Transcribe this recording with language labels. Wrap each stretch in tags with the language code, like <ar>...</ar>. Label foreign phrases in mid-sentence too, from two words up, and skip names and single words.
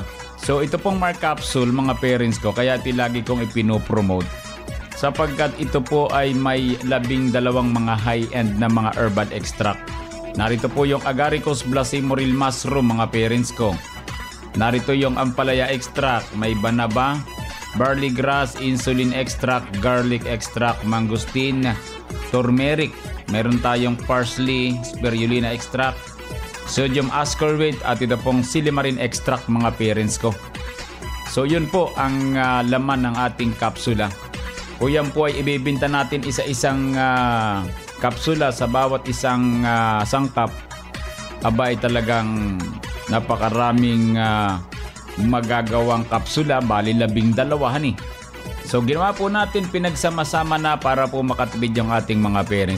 <tl>So ito pong Mark Capsule, mga parents ko, kaya lagi kong ipinopromote sapagkat ito po ay may 12 mga high-end na mga</tl> <en>herbal extract.</en> <tl>Narito po yung Agaricus blasimoril mushroom, mga parents ko. Narito yung ampalaya extract, may banaba,</tl> <en>barley grass, insulin extract, garlic extract,</en> <tl>mangosteen, turmeric, meron tayong parsley,</tl> <en>spirulina extract, sodium ascorbate</en> <tl>at ito pong</tl> <en>silimarin extract</en> <tl>mga parents ko. So yun po ang laman ng ating kapsula. Kung yan po ay ibibinta natin isa-isang kapsula sa bawat isang sangkap, abay talagang napakaraming magagawang kapsula, bali 12 So ginawa po natin, pinagsama-sama na para po makatipid yung ating mga parents.</tl>